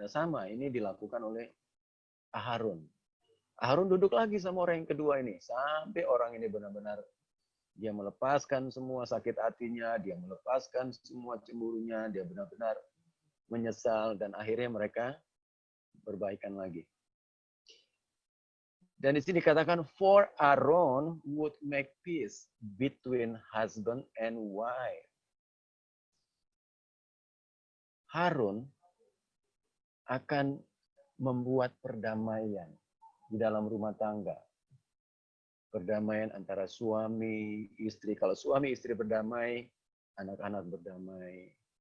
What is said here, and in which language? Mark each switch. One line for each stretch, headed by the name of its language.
Indonesian: Nah, sama ini dilakukan oleh Harun. Harun duduk lagi sama orang yang kedua ini. Sampai orang ini benar-benar dia melepaskan semua sakit hatinya, dia melepaskan semua cemburunya, dia benar-benar menyesal, dan akhirnya mereka berbaikan lagi. Dan di sini dikatakan,
English: for Aaron would make peace between husband and wife.
Indonesian: Harun akan membuat perdamaian di dalam rumah tangga. Perdamaian antara suami, istri. Kalau suami istri berdamai, anak-anak berdamai.